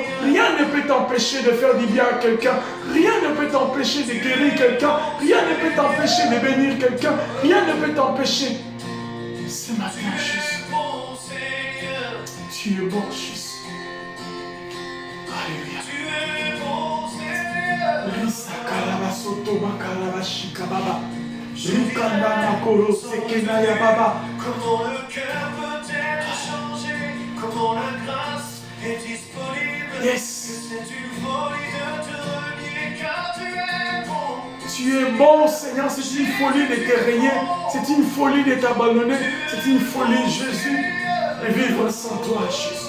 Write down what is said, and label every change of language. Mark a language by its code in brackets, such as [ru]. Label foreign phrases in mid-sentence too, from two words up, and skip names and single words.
[fr] Rien ne peut t'empêcher de faire du bien à quelqu'un. Rien ne peut t'empêcher de guérir quelqu'un. Rien ne peut t'empêcher de bénir quelqu'un. Rien ne peut t'empêcher. Ce matin, Jésus, tu es bon, Jésus. Alléluia. Risa karabasoto makarabashika baba. Rikanda makoro sekenaya baba. Comment le cœur peut être changé, comment la grâce est disponible. Yes. C'est une folie de te renier car tu es bon. Tu es bon, Seigneur, c'est une folie de te régner, c'est une folie de t'abandonner, c'est une folie, Jésus, de vivre sans toi, Jésus.